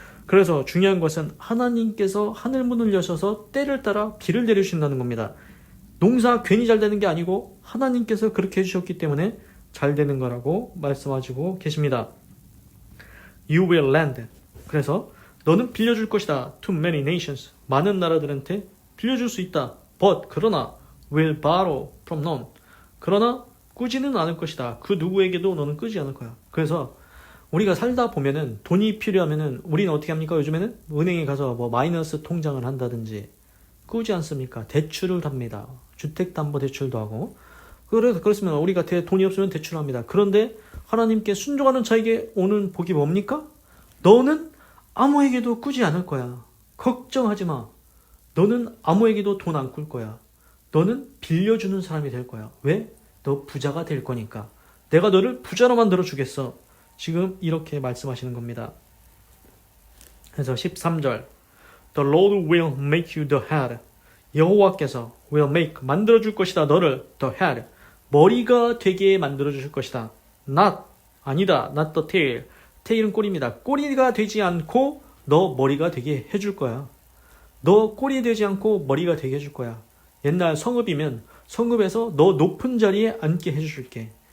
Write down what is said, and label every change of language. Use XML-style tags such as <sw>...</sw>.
<ko>그래서 중요한 것은 하나님께서 하늘문을 여셔서 때를 따라 비를 내려주신다는 겁니다. 농사 괜히 잘 되는 게 아니고 하나님께서 그렇게 해주셨기 때문에 잘 되는 거라고 말씀하시고 계십니다.</ko> <en>You will lend.</en> <ko>그래서 너는 빌려줄 것이다.</ko> <en>To many nations.</en> <ko>많은 나라들한테 빌려줄 수 있다.</ko> <en>But</en> <ko>그러나</ko> <en>will borrow from none.</en> <ko>그러나 꾸지는 않을 것이다. 그 누구에게도 너는 꾸지 않을 거야. 그래서 우리가 살다 보면은 돈이 필요하면은 우리는 어떻게 합니까? 요즘에는 은행에 가서 마이너스 통장을 한다든지 꾸지 않습니까? 대출을 합니다. 주택담보대출도 하고. 그렇습니다. 우리가 돈이 없으면 대출합니다. 그런데 하나님께 순종하는 자에게 오는 복이 뭡니까? 너는 아무에게도 꾸지 않을 거야. 걱정하지 마. 너는 아무에게도 돈 안 꿀 거야. 너는 빌려주는 사람이 될 거야. 왜? 너 부자가 될 거니까. 내가 너를 부자로 만들어 주겠어. 지금 이렇게 말씀하시는 겁니다. 그래서 13절</ko> <en>The Lord will make you the head.</en> <ko>여호와께서</ko> <en>will make,</en> <ko>만들어줄 것이다. 너를</ko> <en>the head,</en> <ko>머리가 되게 만들어주실 것이다.</ko> <en>Not,</en> <ko>아니다.</ko> <en>Not the tail.</en> <ko>tail은 꼬리입니다. 꼬리가 되지 않고 너 머리가 되게 해줄 거야. 너 꼬리 되지 않고 머리가 되게 해줄 거야. 옛날 성읍이면 성읍에서 너 높은 자리에 앉게 해줄게.</ko>